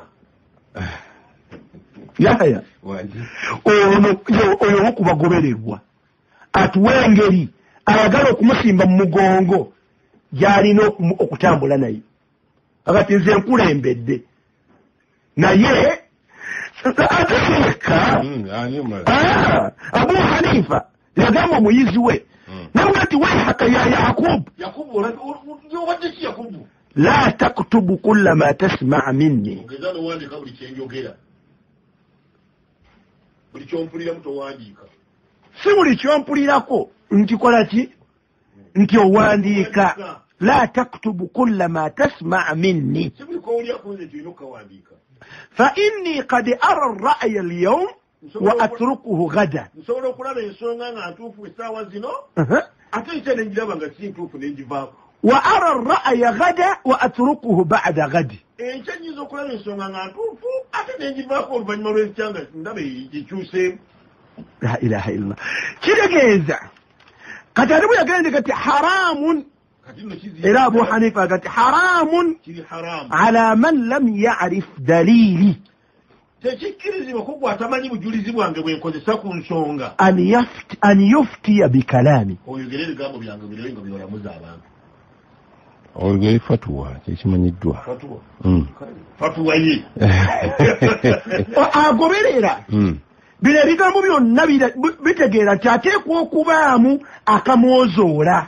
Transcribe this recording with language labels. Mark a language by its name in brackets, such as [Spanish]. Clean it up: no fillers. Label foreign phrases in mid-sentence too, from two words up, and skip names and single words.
[Ganda] Yaya oyo wokubagobererwa atuwa engeri ayagala okumusimba mu mugongo gy'alina okutambula naye. Akati nze nkulembedde naye ateeka Abu Hanifa yagamba omuyizi we nawe ati [Arabic] ويحك يا يعقوب لا تكتب كل ما تسمع مني. [Ganda] Si buli kyompulirako nkikola ki nti owandiika. [Arabic] لا تكتب كل ما تسمع مني فإني قد أرى الرأي اليوم وأتركه غدا. [Ganda] Nsobola okulaba ensonga nga ntuufu essaawa zino ate nse ne njiraba nga si ntuufu ne ngivaako. [Arabic] وأرى الرأي غدا وأتركه بعد غد. [Ganda] Enkya nnyinza okulaba ensonga nga ntuufu ate ne ngivaako oluvannyuma lw'enkya nga ndaba ekyuseemu. [Arabic] لا إله إلا الله. [Ganda] Kitegeeza kati ate bwe yagenda kati haramun. Era Abu Hanifa kati [Arabic] حرام على من لم يعرف دليلي. [Ganda] Tekikkirizibwa ko gw'atamanyi bujulizi bwange bwe nkozesa ku nsonga [Arabic] أن يفتي بكلامي. [Ganda] Oyogera ebigambo byange birewe nga byolamuza abantu. Oyogera fatwa kyekimanyiddwa. Fatwa ye agoberera bino ebigambo byonna bitegeera nti ateekwa okubaamu akamwozoola.